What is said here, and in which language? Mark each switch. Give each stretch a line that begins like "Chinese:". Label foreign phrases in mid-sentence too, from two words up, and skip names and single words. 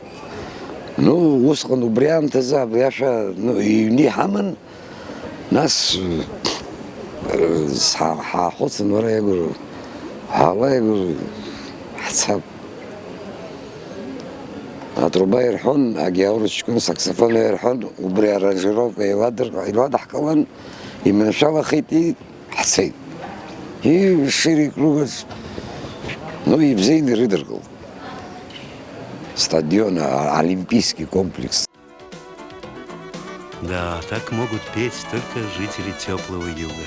Abkhazian: Усҟан убри аамҭазы абри ашәа иҩны иҳаман, нас ҳаахәыцын, уара иагәыру, ҳаала иагәыру, ҳцап. Атруба ирҳәон, агьааурыҷкәын саксофон ирҳәон, убри аранжировка иладаҳкылан, иманшәалахеит, ҳцеит.
Russian: Шире кругаҿ
Abkhazian: ибзеин ирыдыркылт.
Russian: Стадион, олимпийский комплекс. Да, так могут петь только жители теплого юга.